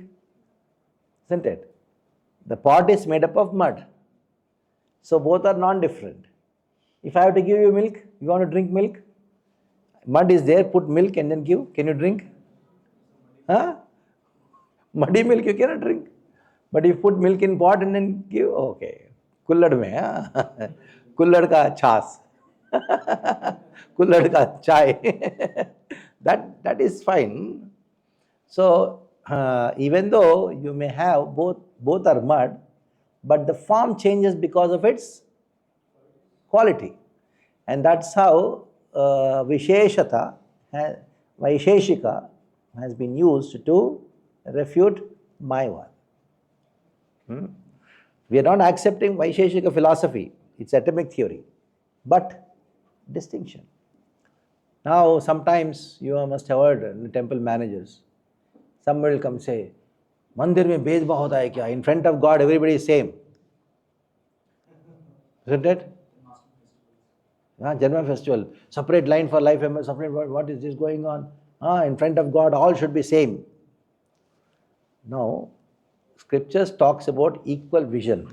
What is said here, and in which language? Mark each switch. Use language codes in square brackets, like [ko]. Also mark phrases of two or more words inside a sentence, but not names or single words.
[en] Isn't it? The pot is made up of mud. So both are non-different. If I have to give you milk, you want to drink milk? Mud is there, put milk and then give. Can you drink? Huh? Muddy milk you cannot drink. But if you put milk in pot and then give, okay. [hi] कुल्हड़ में, हुह? कुल्हड़ का चस. कुल्हड़ का चाय. [en] That is fine. So, even though you may have both are mud, but the form changes because of its quality. And that's how Visheshata, Vaisheshika has been used to refute Mayavad. We are not accepting Vaisheshika philosophy, it's atomic theory, but distinction. Now, sometimes you must have heard in the temple managers, somebody will come say, [hi] मंदिर में भेदभाव होता है क्या? [en] In front of God, everybody is same. Isn't it? Janma festival, separate line for life, separate, what is this going on? In front of God, all should be same. No, scriptures talks about equal vision.